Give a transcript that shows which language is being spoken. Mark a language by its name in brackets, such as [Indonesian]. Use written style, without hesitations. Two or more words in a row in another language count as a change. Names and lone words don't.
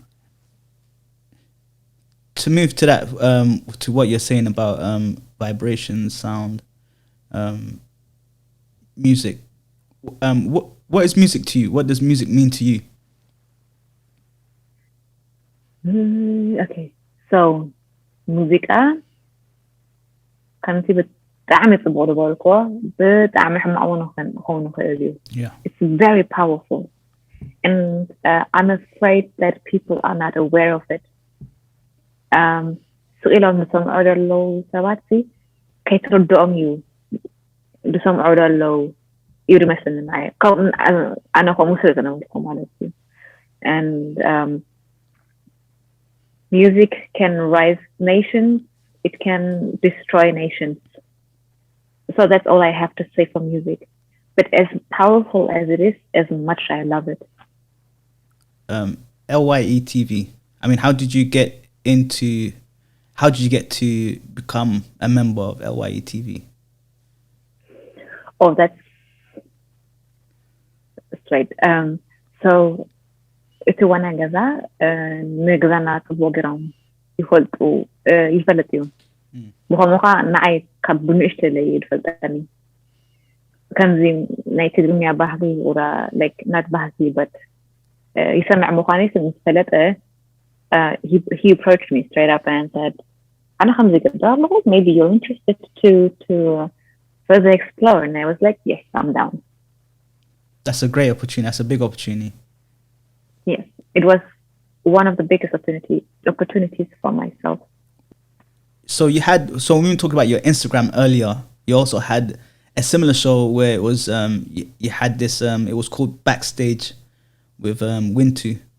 [English] To move to that, to what you're saying about vibration, sound, music. What is music to you? What does music mean to you? Okay, so [Tigrinya] ሙዚቃ ከምቲ ብጣዕሚ ጽቡቕ ዝበልኮ ብጣዕሚ ሕማቕ እውን ክኸውን ይኽእል እዩ. [English] It's very powerful, and I'm afraid that people are not aware of it. [Tigrinya] ስኢሎም ዝሰምዑ ዘለዉ ሰባት ከይትርድኦም እዩ ዝሰምዑ ዘለዉ እዩ ዝመስለኒ ኣነ ከምኡ ስለ ዝነበርኩ ማለት እዩ. [English] And music can rise nations, it can destroy nations. So that's all I have to say for music. But as powerful as it is, as much I love it. Lye TV. I mean, how did you get to become a member of Lye TV? Oh, that's straight. So [Tigrinya] እቲ ዋና ገዛ ንገዛና ጽቡቕ ጌሮም ይፈልጥ እዩ. ብኸምኡ ከዓ ንዓይ ካብ ብንእሽተይ ለይ ይፈልጠኒ ከምዚ ናይ ትግርኛ ባህሊ ኦራ [English] like not [Tigrinya] ባህሊ but ይሰምዕ ምዃኑ ምስ ፈለጠ [English] he approached me straight up and said [Tigrinya] ኣነ ከምዚ ገዛ ኣለኹ, [English] maybe you're interested to further explore, and I was like, yes, I'm down. That's a great opportunity. That's a big opportunity. Yes, it was one of the biggest opportunities for myself. So when we talked about your Instagram earlier, you also had a similar show where it was you had this it was called Backstage with Wintu.